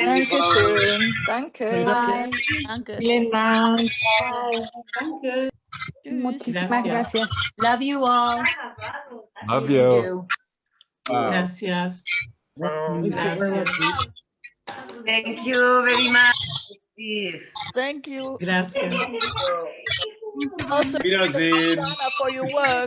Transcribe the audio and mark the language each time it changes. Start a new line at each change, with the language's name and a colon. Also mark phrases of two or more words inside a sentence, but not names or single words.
German: Dankeschön. Danke. Bye. Danke. Vielen Dank. Danke.
Spanish: Muchísimas gracias.
English: Love you all. Love you.
Spanish: Gracias. Gracias.
English: Thank you very much, Steve. Thank you.
Spanish: Gracias.
English: Also, Roxana, for your work.